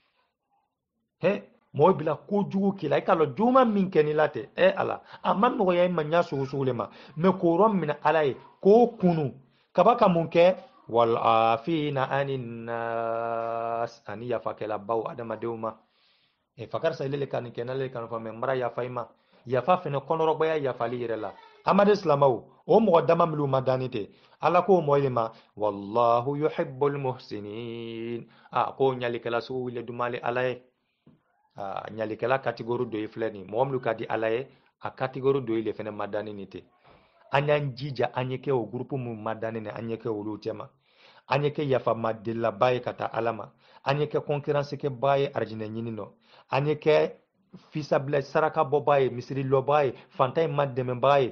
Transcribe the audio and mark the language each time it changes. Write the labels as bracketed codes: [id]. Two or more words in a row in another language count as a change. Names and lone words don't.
[bm] he mɔgɔ bila kojugu k'i la i k'a lɔn juguman min kɛ n'i la tɛ ala a ma nɔgɔya i ma ɲa sugu sugu le ma mais k'o yɔrɔ minɛ ala ye k'o kunu kaba ka mun kɛ [ar] والعافين عن الناس [bm] ani yafakɛlabaw adamadenw ma fakar sa ile le kan kɛ n'ale kan fɔ mais mara yafa i ma yafa fɛnɛ kɔnɔrɔbaya yafali yɛrɛ la amadu silamaw o mɔgɔ dama minnu ma danni tɛ ala k'o mɔgɔ ma [ar] والله يحب المحسنين [bm] ko ɲalikɛla sugu wile dumale ala ye ɲalikɛla catégorie dɔ ye filɛ nin mɔgɔ minnu ka di ala ye a catégorie dɔ ye le fɛnɛ ma danni nin tɛ an y'an jija an ye kɛ o groupe mun ma danni ni an ye kɛ olu cɛma an ye kɛ yafama delilaba ye ka taa ala ma an ye kɛ concurrence kɛba ye arijinɛ ɲini nɔ an ye kɛ fisabila saraka bɔba ye misiri lɔba ye fantan in ma dɛmɛbaga ye